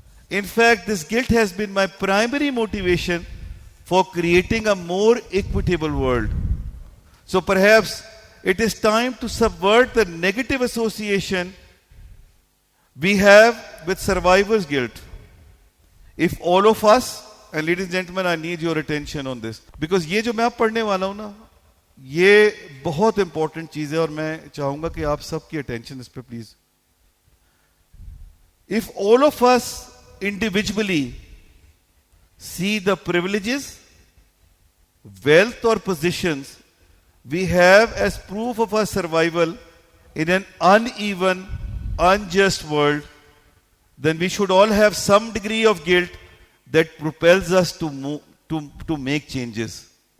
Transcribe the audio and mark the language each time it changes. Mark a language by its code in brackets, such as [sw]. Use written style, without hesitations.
[en] In fact, this guilt has been my primary motivation for creating a more equitable world. So perhaps it is time to subvert the negative association we have with survivor's guilt. If all of us, and ladies and gentlemen, I need your attention on this, because [ur] یہ جو میں آپ پڑھنے والا ہوں نا, یہ بہت امپورٹنٹ چیز ہے اور میں چاہوں گا کہ آپ سب کی اٹینشن اس پہ please. [en] If all of us individually see the privileges, wealth or positions we have as proof of our survival in an uneven, unjust world, then we should all have some degree of guilt that propels us to make changes.